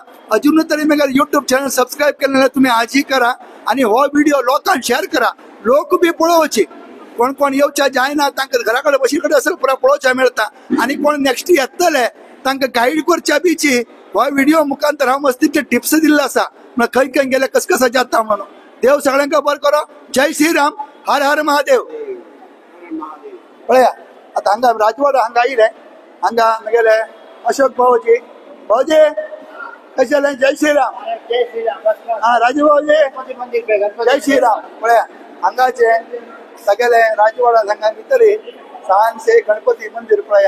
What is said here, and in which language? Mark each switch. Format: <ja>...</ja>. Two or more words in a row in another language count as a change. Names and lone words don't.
<kok>अजून तरी म्हगेले</kok> <en>YouTube channel subscribe</en> <kok>केले जाल्यार तुम्ही आजही करा आणि हो व्हिडिओ लोकांक शेअर करा. लोक बी पळोवचे. कोण कोण येवच्या जायना तांकां घरा कडेन बशी कडेन आसल्यार पुरा पळोवच्या मेळटा. आनी कोण नेक्स्ट येतले तांकां गाईड करच्या बीची हो व्हिडिओ मुखांतर हांव मस्तीचे टिप्स दिल्ले आसा. खंय खंय गेले कसं कसं जाता म्हणून. देव सगळ्यांका बरें करो. जय श्रीराम. हर हर महादेव. पळया आता हांगा राजवाडा हांगा आयले. हांगा म्हगेले अशोक भाऊजी कशे जालें. जय श्रीराम. राजू भाऊजी जय श्रीराम. पळया हांगाचे सगळे राजवाडा हांगा भितर सांजचे गणपती मंदिर पळया.</kok>